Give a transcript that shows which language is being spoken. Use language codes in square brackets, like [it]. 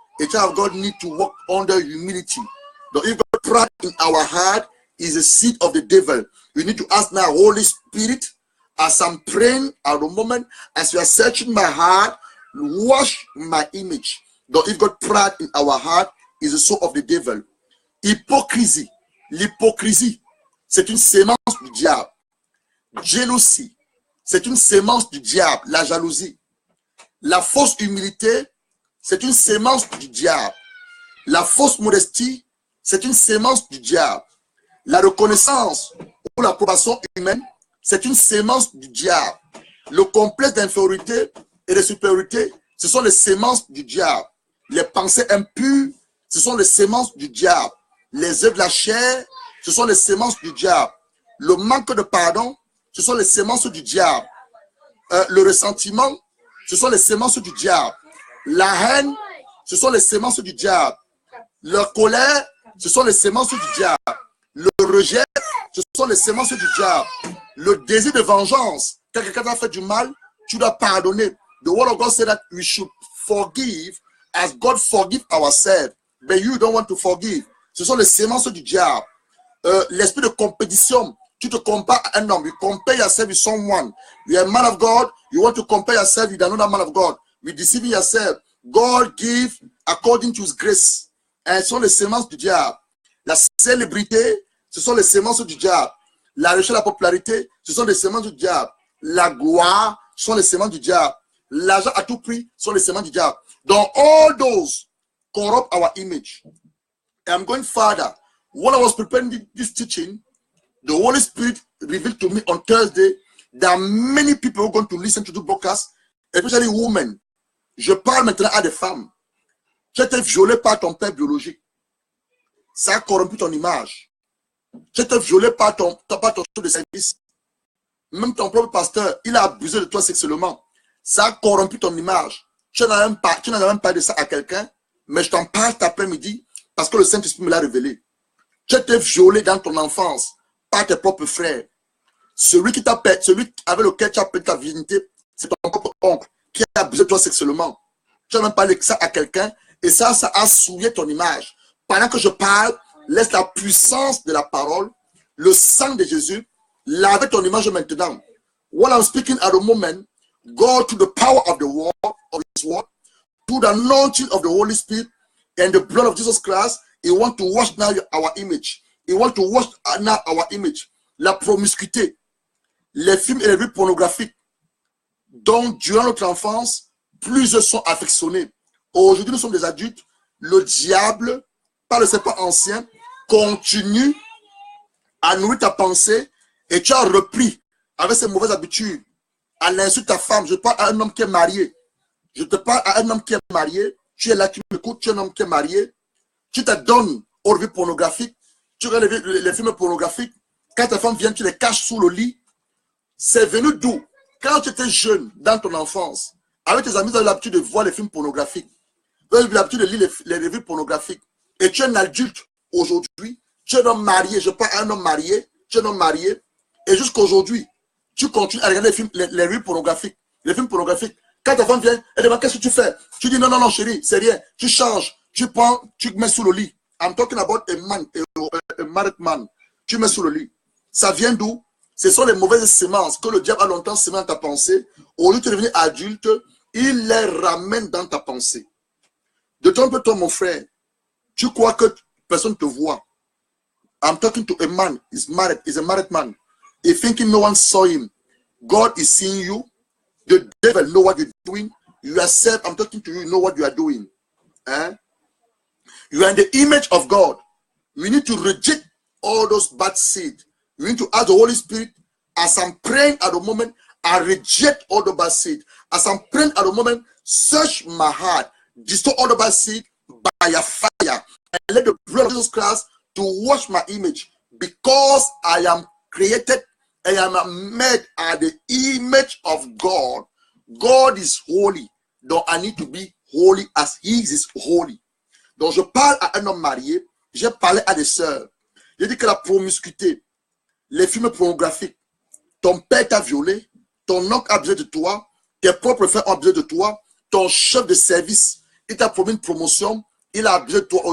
[en] A child of God needs to walk under humility. Donc, if you got pride in our heart, is a seed of the devil. We need to ask now, Holy Spirit, as I'm praying at the moment, as you are searching my heart, wash my image. Donc, if got pride in our heart, is a soul of the devil. [fr] Hypocrisie. L'hypocrisie, c'est une sémence du diable. Jalousie, c'est une sémence du diable. La jalousie. La fausse humilité, c'est une sémence du diable. La fausse modestie, c'est une sémence du diable. La reconnaissance ou l'approbation humaine, c'est une sémence du diable. Le complexe d'infériorité et de supériorité, ce sont les sémences du diable. Les pensées impures, ce sont les sémences du diable. Les œuvres de la chair, ce sont les sémences du diable. Le manque de pardon, ce sont les sémences du diable. Le ressentiment, ce sont les sémences du diable. La haine, ce sont les sémences du diable. La colère, ce sont les sémences du diable. Le rejet, ce sont les sémences du diable. Le désir de vengeance, quand quelqu'un t'a fait du mal, tu dois pardonner. [en] The word of God said that we should forgive as God forgive ourselves. But you don't want to forgive. [fr] Ce sont les sémences du diable. L'esprit de compétition, tu te compares à un homme. [en] You compare yourself with someone. You are a man of God, you want to compare yourself with another man of God. You deceiving yourself. God give according to his grace. [fr] Et ce sont les sémences du diable. La célébrité, ce sont les sémences du diable. La recherche de la popularité, ce sont les sémences du diable. La gloire, ce sont les sémences du diable. L'argent à tout prix, ce sont les sémences du diable. [en] Donc, all those corrupt our image. And I'm going further. When I was preparing this teaching, the Holy Spirit revealed to me on Thursday that many people are going to listen to the broadcast, especially women. [fr] Je parle maintenant à des femmes. Tu as été violé par ton père biologique. Ça a corrompu ton image. Tu as été violé par ton chef de service. Même ton propre pasteur, il a abusé de toi sexuellement. Ça a corrompu ton image. Tu n'as même pas de ça à quelqu'un, mais je t'en parle cet après-midi parce que le Saint-Esprit me l'a révélé. Tu as été violé dans ton enfance par tes propres frères. Celui avec lequel tu as perdu ta virginité, c'est ton propre oncle qui a abusé de toi sexuellement. Tu n'as même pas parlé de ça à quelqu'un et ça a souillé ton image. Pendant que je parle, laisse la puissance de la parole, le sang de Jésus, laver ton image maintenant. [en] While I'm speaking at the moment, go to the power of the word, of his word, to the anointing of the Holy Spirit and the blood of Jesus Christ. He want to wash now our image. He want to wash now our image. [fr] La promiscuité, les films et les vues pornographiques, dont durant notre enfance, plusieurs sont affectionnés. Aujourd'hui, nous sommes des adultes. Le diable, par le serpent ancien, continue à nourrir ta pensée et tu as repris avec ces mauvaises habitudes à l'insu de ta femme. Je parle à un homme qui est marié. Je te parle à un homme qui est marié. Tu es là, tu m'écoutes, tu es un homme qui est marié. Tu te donnes aux revues pornographiques. Tu regardes les films pornographiques. Quand ta femme vient, tu les caches sous le lit. C'est venu d'où? Quand tu étais jeune, dans ton enfance, avec tes amis, tu as l'habitude de voir les films pornographiques. Tu as l'habitude de lire les revues pornographiques. Et tu es un adulte aujourd'hui. Tu es un homme marié. Je parle à un homme marié. Tu es un homme marié. Et jusqu'à aujourd'hui, tu continues à regarder les revues pornographiques. Les films pornographiques. Quand ta femme vient, elle demande qu'est-ce que tu fais? Tu dis non, non, non, chérie, c'est rien. Tu changes. Tu prends, tu mets sous le lit. [en] I'm talking about a man, a married man. [fr] Tu mets sous le lit. Ça vient d'où? Ce sont les mauvaises sémences que le diable a longtemps semé dans ta pensée. Au lieu de devenir adulte, il les ramène dans ta pensée. De ton peu, toi, mon frère, tu crois que personne ne te voit. [en] I'm talking to a man. He's married. He's a married man. He's thinking no one saw him. God is seeing you. The devil know what you're doing. You yourself, I'm talking to you, know what you are doing. Eh? You are in the image of God. We need to reject all those bad seed. We need to ask the Holy Spirit, as I'm praying at the moment, I reject all the bad seed. As I'm praying at the moment, search my heart, destroy all the bad seed by your fire, and let the blood of Jesus Christ to wash my image, because I am created and I am made at the image of God. God is holy, donc I need to be holy as He is holy. [fr] Donc je parle à un homme marié, j'ai parlé à des sœurs. J'ai dit que la promiscuité, les films pornographiques, ton père t'a violé, ton oncle a besoin de toi, tes propres frères ont besoin de toi, ton chef de service, il t'a promis une promotion, il a besoin de toi.